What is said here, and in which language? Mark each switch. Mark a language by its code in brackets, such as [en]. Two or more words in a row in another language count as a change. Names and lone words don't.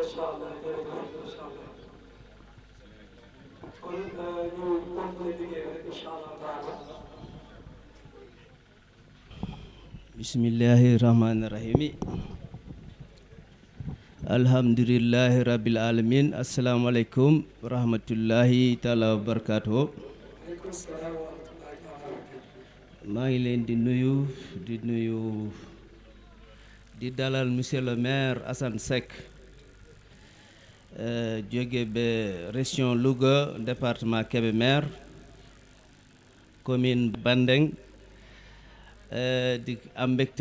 [ar] بسم الله الرحمن الرحيم. الحمد لله رب العالمين. السلام عليكم ورحمة الله تعالى وبركاته. [wo] maa ngi leen di nuyu di dalal [fr] monsieur le maire [wo] Assane Seck jóge ba région Louga département Kébémer commune Bandeng di am mbégte